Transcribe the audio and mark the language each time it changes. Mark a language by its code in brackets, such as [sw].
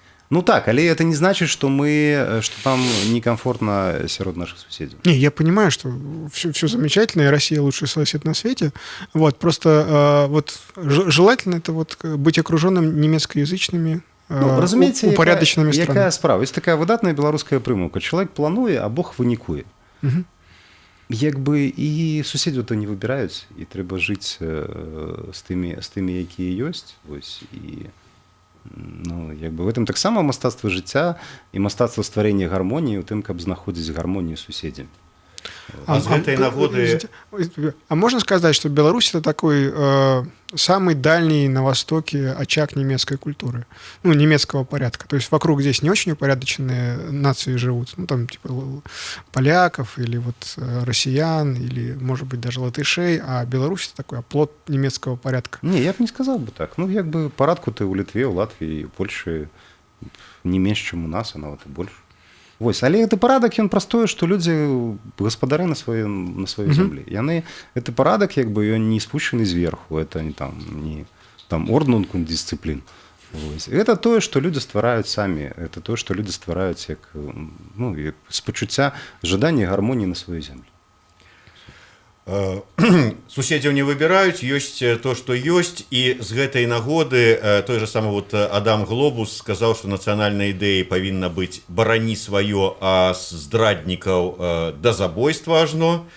[ru] Ну так, але это не значит, что там некомфортно сярод наших суседзяў. Не, я понимаю, что все замечательно, и Россия лучший сосед на свете. Вот, просто вот желательно это вот быть окруженным немецкоязычными, упорядоченными странами. [be] Якая справа? Есть такая выдатная беларуская прымаўка. Чалавек плануе, а Бог вынікуе. Як бы і суседзяў то не выбіраюць, і трэба жыць з тымі, якія ёсць. Вось, і ну, як бы [ru] в этом [be] таксама мастацтва жыцця і мастацтва стварэння гармоніі ў тым, каб знаходзіць гармонію з суседзямі. А з гэтай нагоды... [ru] А можно сказать, что Беларусь это такой самый дальний на Востоке очаг немецкой культуры, ну, немецкого порядка. То есть вокруг здесь не очень упорядоченные нации живут, ну, там, типа, поляков или вот россиян, или, может быть, даже латышей, а Беларусь это такой оплот немецкого порядка. Не, я б не сказал бы так. [be] Ну, як бы парадку-то ў Літве, ў Латвіі, ў Польшы не менш, чым у нас, а нават і больш. Вось, але гэты парадак, ён прастое, што людзі гаспадары на сваёй зямлі. Яны, гэты парадак, як бы, ён не спущены зверху, это не там орднунг und дисциплін. Гэта тое, што людзі ствараюць самі, это тое, што людзі ствараюць як, ну, з пачуцця жадання гармоніі на сваёй зямлі. Суседзяў не выбіраюць, ёсць то, што ёсць, і з гэтай нагоды той же самы вот Адам Глобус сказаў, што нацыянальнай ідэяй павінна быць барані сваё, а здраднікаў да забойства ажно.